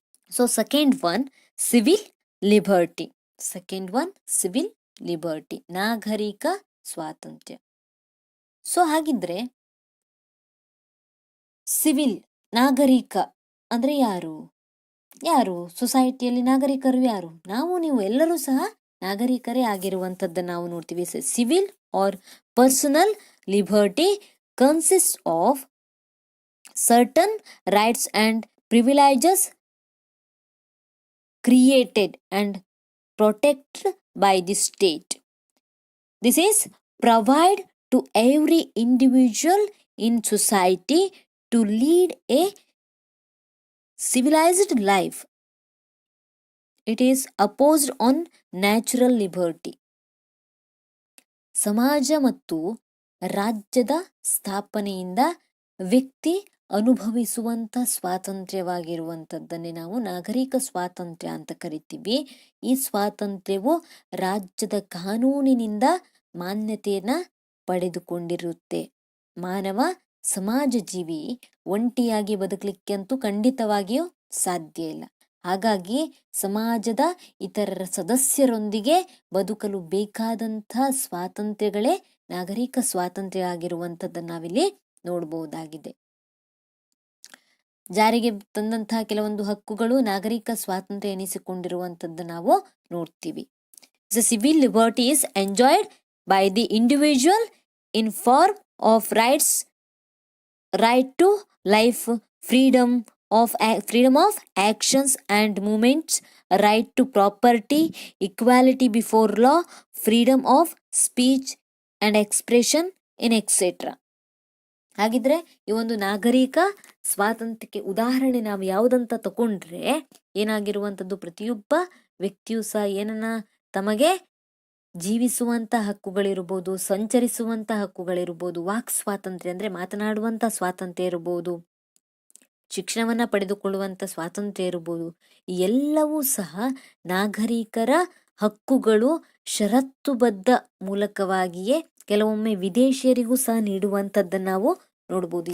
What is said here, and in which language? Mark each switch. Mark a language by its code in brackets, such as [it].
[en] So second one civil liberty. Second one civil liberty, [kn] ನಾಗರಿಕ ಸ್ವಾತಂತ್ರ್ಯ. So ಹಾಗಿದ್ರೆ civil, ನಾಗರಿಕ ಅಂದ್ರೆ ಯಾರು? ಸೊಸೈಟಿಯಲ್ಲಿ ನಾಗರಿಕರು ಯಾರು? ನಾವು ನೀವು ಎಲ್ಲರೂ ಸಹ ನಾಗರಿಕರೇ ಆಗಿರುವಂತದ್ದನ್ನು ನಾವು ನೋಡ್ತೀವಿ. [en] Civil or personal liberty consist of certain rights and privileges created and protected by the state. This is provide to every individual in society to lead a civilized life. It is opposed on natural liberty. [kn] ಸಮಾಜ ಮತ್ತು ರಾಜ್ಯದ ಸ್ಥಾಪನೆಯಿಂದ ವ್ಯಕ್ತಿ ಅನುಭವಿಸುವಂತ ಸ್ವಾತಂತ್ರ್ಯವಾಗಿರುವಂಥದ್ದನ್ನೇ ನಾವು ನಾಗರಿಕ ಸ್ವಾತಂತ್ರ್ಯ ಅಂತ ಕರಿತೀವಿ. ಈ ಸ್ವಾತಂತ್ರ್ಯವು ರಾಜ್ಯದ ಕಾನೂನಿನಿಂದ ಮಾನ್ಯತೆಯನ್ನ ಪಡೆದುಕೊಂಡಿರುತ್ತೆ. ಮಾನವ ಸಮಾಜ ಜೀವಿ, ಒಂಟಿಯಾಗಿ ಬದುಕಲಿಕ್ಕೆ ಅಂತೂ ಖಂಡಿತವಾಗಿಯೂ ಸಾಧ್ಯ ಇಲ್ಲ. ಹಾಗಾಗಿ ಸಮಾಜದ ಇತರರ ಸದಸ್ಯರೊಂದಿಗೆ ಬದುಕಲು ಬೇಕಾದಂಥ ಸ್ವಾತಂತ್ರ್ಯಗಳೇ ನಾಗರಿಕ ಸ್ವಾತಂತ್ರ್ಯ ಆಗಿರುವಂಥದ್ದನ್ನು ನಾವಿಲ್ಲಿ ನೋಡಬಹುದಾಗಿದೆ. ಜಾರಿಗೆ ತಂದಂತಹ ಕೆಲವೊಂದು ಹಕ್ಕುಗಳು ನಾಗರಿಕ ಸ್ವಾತಂತ್ರ್ಯ ಎನಿಸಿಕೊಂಡಿರುವಂಥದ್ದು ನಾವು ನೋಡ್ತೀವಿ. [en] The civil liberty is enjoyed by the individual in form of rights, right to life, freedom of actions and movements, right to property, equality before law, freedom of speech and expression in etc. [kn] ಹಾಗಿದ್ರೆ ಈ ಒಂದು ನಾಗರಿಕ ಸ್ವಾತಂತ್ರ್ಯಕ್ಕೆ ಉದಾಹರಣೆ ನಾವು ಯಾವುದಂತ ತಗೊಂಡ್ರೆ ಏನಾಗಿರುವಂಥದ್ದು, ಪ್ರತಿಯೊಬ್ಬ ವ್ಯಕ್ತಿಯು ಸಹ ಏನನ್ನ ತಮಗೆ ಜೀವಿಸುವಂತ ಹಕ್ಕುಗಳಿರ್ಬೋದು, ಸಂಚರಿಸುವಂತ ಹಕ್ಕುಗಳಿರ್ಬೋದು, ವಾಕ್ ಸ್ವಾತಂತ್ರ್ಯ ಅಂದ್ರೆ ಮಾತನಾಡುವಂತ ಸ್ವಾತಂತ್ರ್ಯ ಇರ್ಬೋದು, ಶಿಕ್ಷಣವನ್ನ ಪಡೆದುಕೊಳ್ಳುವಂತ ಸ್ವಾತಂತ್ರ್ಯ ಇರ್ಬೋದು, ಈ ಎಲ್ಲವೂ ಸಹ ನಾಗರಿಕರ ಹಕ್ಕುಗಳು ಷರತ್ತುಬದ್ಧ ಮೂಲಕವಾಗಿಯೇ ಕೆಲವೊಮ್ಮೆ ವಿದೇಶಿಯರಿಗೂ ಸಹ ನೀಡುವಂಥದ್ದನ್ನ ನಾವು ನೋಡ್ಬೋದು.